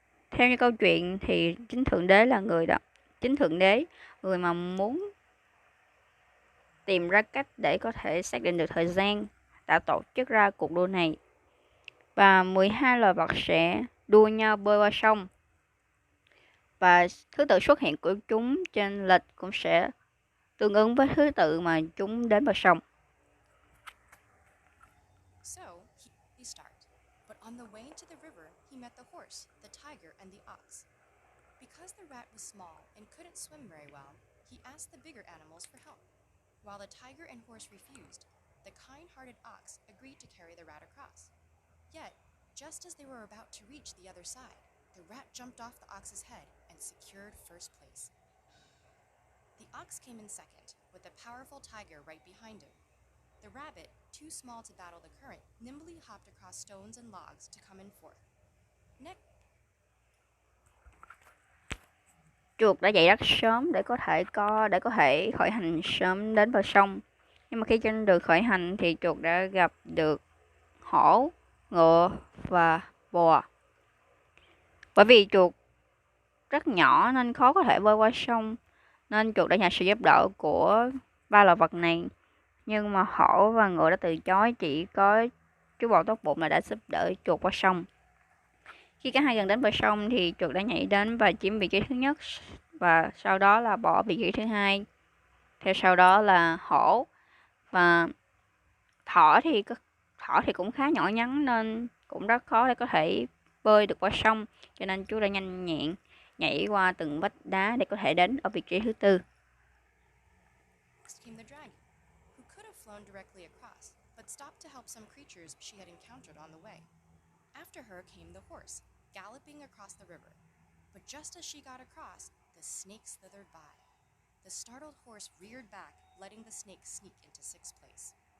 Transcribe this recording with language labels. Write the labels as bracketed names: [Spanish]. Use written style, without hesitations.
[Vietnamese] Theo như câu chuyện thì chính thượng đế là người mà muốn tìm ra cách để có thể xác định được thời gian đã tổ chức ra cuộc đua này. Và 12 loài vật sẽ đua nhau bơi qua sông. Và thứ tự xuất hiện của chúng trên lịch cũng sẽ tương ứng với thứ tự mà chúng đến bờ sông. [English] So he start, but on the way to the river, he met the horse, the tiger, and the ox. Because the rat was small and couldn't swim very well, he asked the bigger animals for help. While the tiger and horse refused, the kind-hearted ox agreed to carry the rat across. Yet, just as they were about to reach the other side, the rat jumped off the ox's head and secured first place. The ox came in second, with the powerful tiger right behind him. The rabbit, too small to battle the current, nimbly hopped across stones and logs to come in fourth. Next, [Vietnamese] Chuột đã dậy rất sớm để có thể khởi hành sớm đến bờ sông. Nhưng mà khi trên đường khởi hành thì chuột đã gặp được hổ, ngựa và bò. Bởi vì chuột rất nhỏ nên khó có thể bơi qua sông, nên chuột đã nhờ sự giúp đỡ của ba loài vật này. Nhưng mà hổ và ngựa đã từ chối, chỉ có chú bò tốt bụng là đã giúp đỡ chuột qua sông. Khi cả hai gần đến bờ sông thì chuột đã nhảy đến và chiếm vị trí thứ nhất, và sau đó là bò vị trí thứ hai. Theo sau đó là hổ, và thỏ thì cũng khá nhỏ nhắn nên cũng rất khó để có thể bơi được qua sông, cho nên chú đã nhanh nhẹn nhảy qua từng vách đá để có thể đến ở vị trí thứ tư. [English] came the dragon, who could have flown directly across, but stopped to help some creatures she had encountered on the way. After her came the horse, galloping across the river. But just as she got across, the snake slithered by. The startled horse reared back, letting the snake sneak into sixth place.